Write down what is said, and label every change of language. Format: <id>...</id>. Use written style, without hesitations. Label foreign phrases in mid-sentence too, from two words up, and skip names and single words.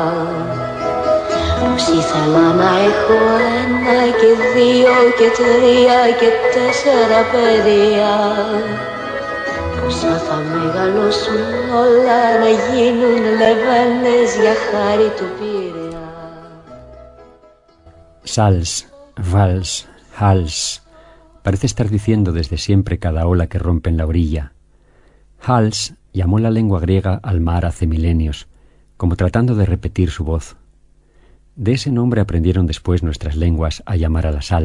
<el>Πως ήθελα να έχω ένα και δύο και τρία και τέσσερα παιδιά. Πόσα θα μεγαλώσουν όλα να γίνουν λεβένες για χάρη του Πειραιά.</el> <es>Sals, vals, hals. Parece estar diciendo desde siempre cada ola que rompe en la orilla. Hals llamó la lengua griega al mar hace milenios, como tratando de repetir su voz. De ese nombre aprendieron después nuestras lenguas a llamar a la sal.</es>